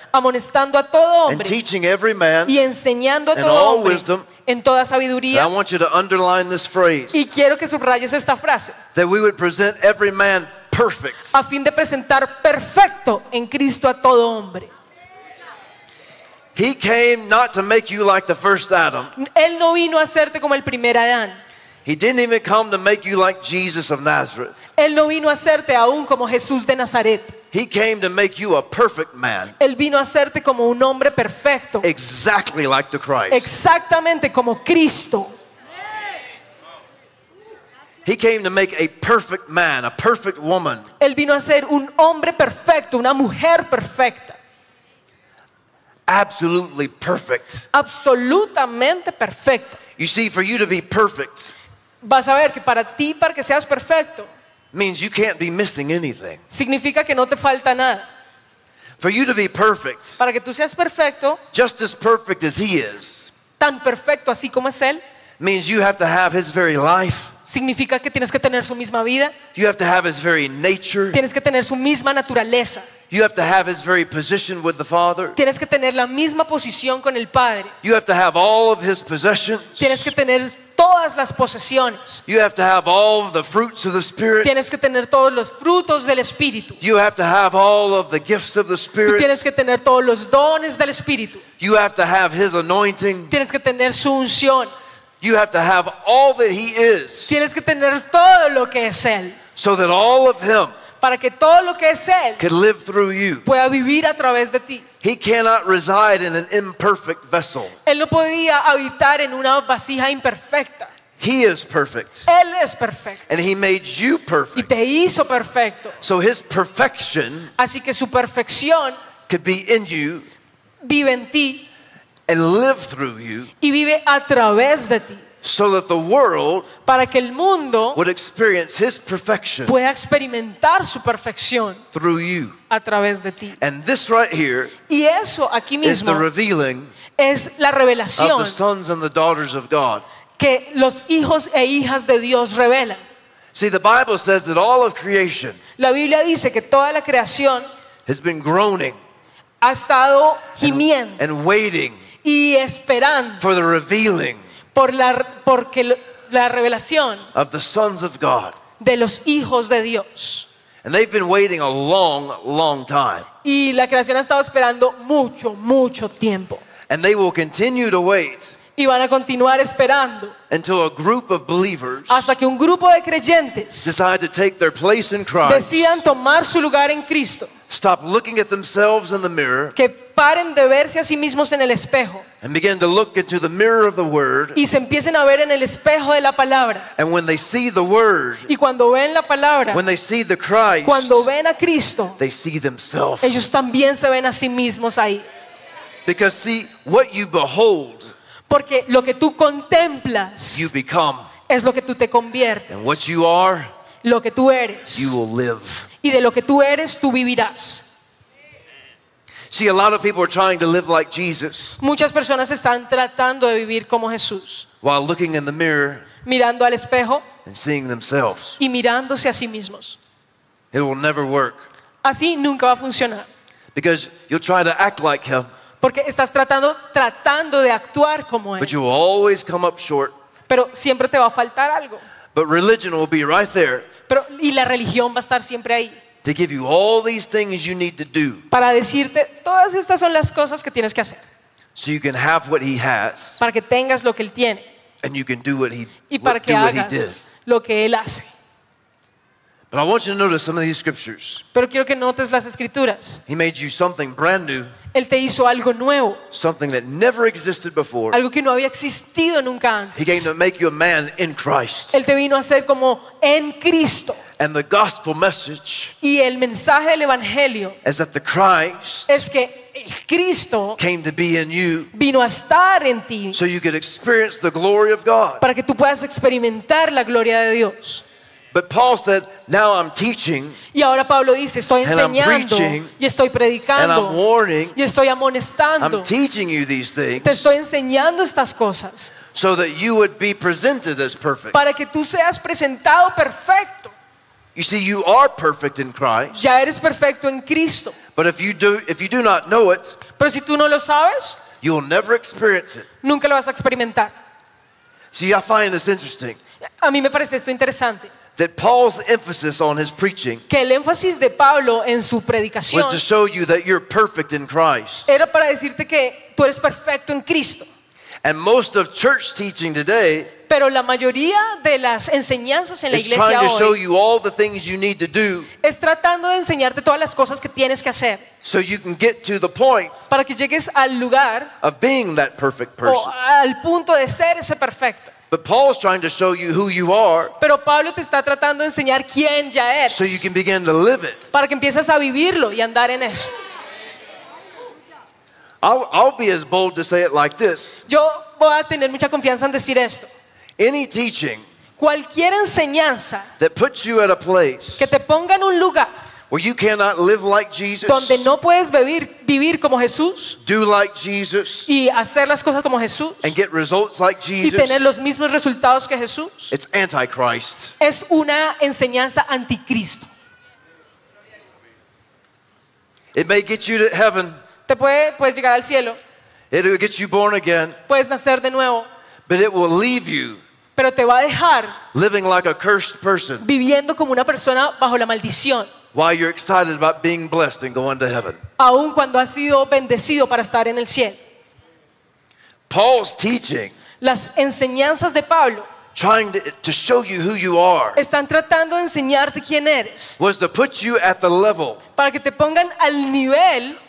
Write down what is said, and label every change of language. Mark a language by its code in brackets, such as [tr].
[es] Amonestando a todo hombre. [en] And teaching every man. [es] Y enseñando a todo hombre. [en] Wisdom, [es] en toda sabiduría. [en] I want you to underline this phrase. [es] Y quiero que subrayes esta frase. [en] That we would present every man perfect. [es] A fin de presentar perfecto en Cristo a todo hombre. [en] He came not to make you like the first Adam. [es] Él no vino a hacerte como el primer Adán. [en] He didn't even come to make you like Jesus of Nazareth. [es] Él no vino a hacerte aún como Jesús de Nazaret. [en] He came to make you a perfect man. [es] Él vino a hacerte como un hombre perfecto. [en] Exactly like the Christ. [es] Exactamente como Cristo. [en] He came to make a perfect man, a perfect woman. [es] Él vino a ser un hombre perfecto, una mujer perfecta. [en] Absolutely perfect. [es] Absolutamente perfecto. [en] You see, for you to be perfect, [es] vas a ver que para ti, para que seas perfecto, [en] means you can't be missing anything. [es] Significa que no te falta nada. [en] For you to be perfect, [es] para que tú seas perfecto, [en] just as perfect as he is, [es] tan perfecto así como es él, [en] means you have to have his very life. [es] Significa que tienes que tener su misma vida. [en] You have to have his very nature. [es] Tienes que tener su misma naturaleza. [en] You have to have his very position with the Father. [es] Tienes que tener la misma posición con el Padre. [en] You have to have all of his possessions. [es] Tienes que tener todas las posesiones. [en] You have to have all of the fruits of the Spirit. [es] Tienes que tener todos los frutos del Espíritu. [en] You have to have all of the gifts of the Spirit. [es] Tienes que tener todos los dones del Espíritu. [en] You have to have his anointing. [es] Tienes que tener su unción. [en] You have to have all that he is. [es] Tienes que tener todo lo que es él. [en] So that all of him, [es] para que todo lo que es él, [en] can live through you. [es] Pueda vivir a través de ti. [en] He cannot reside in an imperfect vessel. [es] Él no podía habitar en una vasija imperfecta. [en] He is perfect. [es] Él es perfecto. [en] And he made you perfect. [es] Y te hizo perfecto. [en] So his perfection, [es] así que su perfección, [en] could be in you. [es] Vive en ti. [en] And live through you, [es] y vive a través de ti, [en] so that the world, [es] para que el mundo, [en] would experience his perfection, [es] pueda experimentar su perfección, [en] through you, [es] a través de ti. [en] And this right here, [es] y eso aquí mismo, [en] is the revealing, [es] es la revelación, [en] of the sons and the daughters of God, [es] que los hijos e hijas de Dios revelan. [en] See, the Bible says that all of creation, [es] la Biblia dice que toda la creación, [en] has been groaning, [es] ha estado gimiendo, [en] and waiting, [es] y esperando, [en] for the revealing, [es] porque la revelación, [en] of the sons of God, [es] de los hijos de Dios, [en] and they've been waiting a long, long time, [es] y la creación ha estado esperando mucho, mucho tiempo, [en] and they will continue to wait, [es] y van a continuar esperando, [en] until a group of believers, [es] hasta que un grupo de creyentes, [en] decide to take their place in Christ, [es] decidan tomar su lugar en Cristo, [en] Stop looking at themselves in the mirror. [es] Que paren de verse a sí mismos en el espejo. [en] And begin to look into the mirror of the word. [es] Y se empiecen a ver en el espejo de la palabra. [en] And when they see the word. [es] Y cuando ven la palabra. [en] When they see the Christ. [es] Cuando ven a Cristo. [en] They see themselves. [es] Ellos también se ven a sí mismos ahí. [en] Because see what you behold. [es] Porque lo que tú contemplas. [en] You become. [es] Es lo que tú te conviertes. [en] And what you are. [es] Lo que tú eres. [en] You will live. [es] Y de lo que tú eres, tú vivirás. [en] See, a lot of people are trying to live like Jesus. [es] Muchas personas están tratando de vivir como Jesús. [en] While looking in the mirror. [es] Mirando al espejo. [en] And seeing themselves. [es] Y mirándose a sí mismos. [en] It will never work. [es] Así nunca va a funcionar. [en] Because you'll try to act like him. [es] Porque estás tratando de actuar como él. [en] But you will always come up short. [es] Pero siempre te va a faltar algo. [en] But religion will be right there. [es] Pero, y la religión va a estar siempre ahí. [en] To give you all these things you need to do. [es] Para decirte, todas estas son las cosas que tienes que hacer. [en] So you can have what he has. [es] Para que tengas lo que él tiene. [en] And you can do what he, [es] y para que [en] do [es] hagas [en] what he does. [es] Lo que él hace. [en] But I want you to notice some of these scriptures. [es] Pero quiero que notes las escrituras. [en] He made you something brand new. [es] Él te hizo algo nuevo. [en] Something that never existed before. [es] Algo que no había existido nunca antes. [en] He came to make you a man in Christ. [es] Él te vino a ser como en Cristo. [en] And the gospel message. [es] Y el mensaje del evangelio. [en] Is that the Christ. [es] Es que el Cristo. [en] Came to be in you. [es] Vino a estar en ti. [en] So you could experience the glory of God. [es] Para que tú puedas experimentar la gloria de Dios. [en] But Paul said, "Now I'm teaching." [es] Y ahora Pablo dice, estoy enseñando, [en] and I'm preaching, [es] y estoy predicando, [en] and I'm warning, [es] y estoy amonestando. [en] I'm teaching you these things. [es] Te estoy enseñando estas cosas. [en] So that you would be presented as perfect. [es] Para que tú seas presentado perfecto. [en] You see, you are perfect in Christ. [es] Ya eres perfecto en Cristo. [en] But if you do not know it, [es] pero si tú no lo sabes, [en] you will never experience it. [es] Nunca lo vas a experimentar. [en] See, I find this interesting. [es] A mí me parece esto interesante. [en] That Paul's emphasis on his preaching, [es] que el énfasis de Pablo en su predicación, [en] was to show you that you're perfect in Christ. [es] Era para decirte que tú eres perfecto en Cristo. [en] And most of church teaching today, [es] pero la mayoría de las enseñanzas en la iglesia [en] trying to [es] hoy, [en] show you all the things you need to do, [es] es tratando de enseñarte todas las cosas que tienes que hacer, [en] so you can get to the point, [es] para que llegues al lugar, [en] of being that perfect person, [es] o al punto de ser ese perfecto. [en] But Paul's trying to show you who you are. [es] Pero Pablo te está tratando de enseñar quién ya eres. [en] So you can begin to live it. [es] Para que empieces a vivirlo y andar en eso. [en] I'll be as bold to say it like this. [es] Yo voy a tener mucha confianza en decir esto. [en] Any teaching. [es] Cualquier enseñanza. [en] That puts you at a place. [es] Que te ponga en un lugar. [en] Where you cannot live like Jesus. [es] Donde no puedes vivir como Jesús. [en] Do like Jesus. [es] Y hacer las cosas como Jesús. [en] And get results like Jesus. [es] Y tener los mismos resultados que Jesús. [en] It's antichrist. [es] Es una enseñanza anticristo. [en] It may get you to heaven. [es] Te puedes llegar al cielo. [en] It will get you born again. [es] Puedes nacer de nuevo. [en] But it will leave you. [es] Pero te va a dejar. [en] Living like a cursed person. [es] Viviendo como una persona bajo la maldición. [en] While you're excited about being blessed and going to heaven. [es] Aun cuando has sido bendecido para estar en el cielo. [en] Paul's teaching. [es] Las enseñanzas de Pablo. [en] Trying to show you who you are. [es] Están tratando de enseñarte quién eres. [en] Was to put you at the level. [es] Para que te pongan al nivel.